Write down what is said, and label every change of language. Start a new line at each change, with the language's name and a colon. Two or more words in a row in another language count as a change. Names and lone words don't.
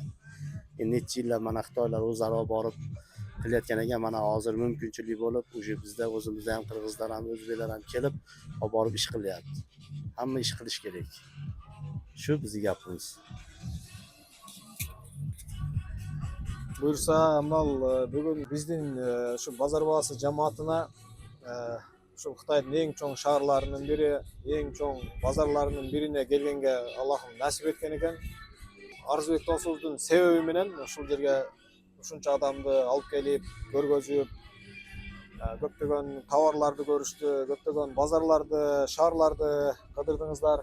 Uzbek: Endi necha yillar mana Xitoylar o'zlari olib borib qilayotgan ekan, mana hozir mumkinchilik bo'lib, o'sha bizda o'zimizda ham qirg'izlar ham o'zbeklar ham kelib olib borib ish qilyapti. Hamma ish qilish kerak. Shu bizning gapimiz.
Kyrgyz: Buyursa, amal бүгүн биздин ушу Базар Баасы жамаатына ушул Кытайдын эң чоң шаарларынын бири, эң чоң базарларынын бирине келгенге Аллахым насип эткен экен. Арзбек досубуздун себеби менен ушул жерге ушунча адамды алып келип, көргөзүп, көптөгөн товарларды көрүштү, көптөгөн базарларды, шаарларды кыдырдыңыздар.